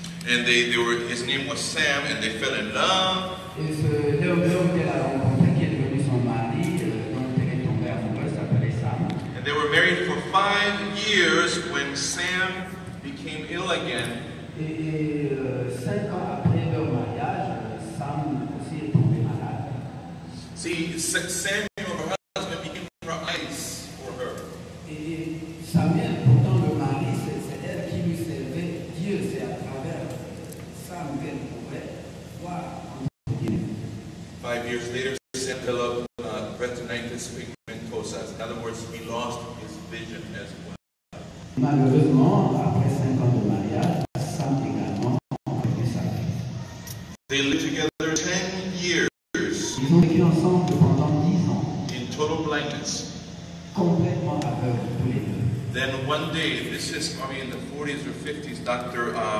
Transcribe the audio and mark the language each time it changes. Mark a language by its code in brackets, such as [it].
[en] And his name was Sam, and they fell in love. [fr] Et ce l'homme qu'elle a rencontré, qui est devenu son mari, dont elle est tombée amoureuse, s'appelait Sam. [en] And they were married for 5 years when Sam became ill again. [fr] Et 5 ans après leur mariage, Sam aussi est tombé malade. [en] See, Samuel, her husband, became her eyes for her. [fr] Et Samuel, pourtant le mari, c'est elle qui lui servait Dieu, c'est à travers Sam qu'elle pouvait voir. [en] 5 years later, Sam developed retinitis pigmentosa. In other words, he lost his vision as well. [fr] Malheureusement, après 5 ans de mariage, Sam également a perdu sa vie. [en] They lived together 10 years [fr] Ils ont vécu ensemble pendant 10 ans, [en] in total blindness. [fr] complètement aveugles tous les deux. [en] Then one day, this is probably in the 40s or 50s, Dr.